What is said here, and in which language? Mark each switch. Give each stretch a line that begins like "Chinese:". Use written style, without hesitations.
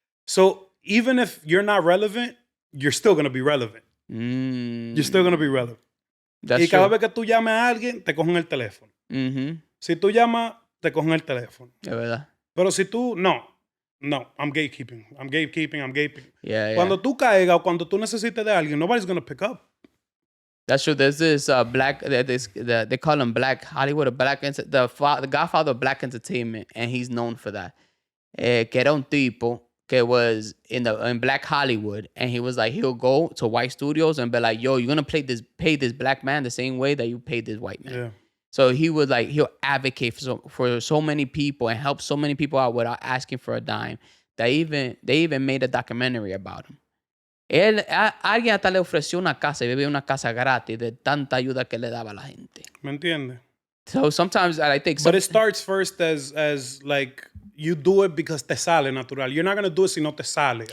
English: So, even if you're not relevant, you're still going to be relevant. You're still going to be relevant.
Spanish: Y cada vez que tú llames a alguien, te cogen el teléfono. Si tú llamas, te cogen el teléfono. De verdad. Pero si tú, no, I'm gatekeeping.
English: Yeah.
Spanish: Cuando tú caigas o cuando tú necesites de alguien, nobody's going to pick up.
English: That's true. There's this they call him Black Hollywood, the godfather of Black entertainment, and he's known for that. Que era un tipo que was in Black Hollywood, and he was like, he'll go to white studios and be like, yo, you're gonna pay this Black man the same way that you paid this white man. Yeah. So he'll advocate for so many people and help so many people out without asking for a dime. They even made a documentary about him.
Spanish: Alguien hasta le ofreció una casa y vivía una casa gratis de tanta ayuda que le daba a la gente. ¿Me entiendes?
English: So sometimes I think... But it starts first as like, you do it because te sale natural. You're not going to do it si no te sale.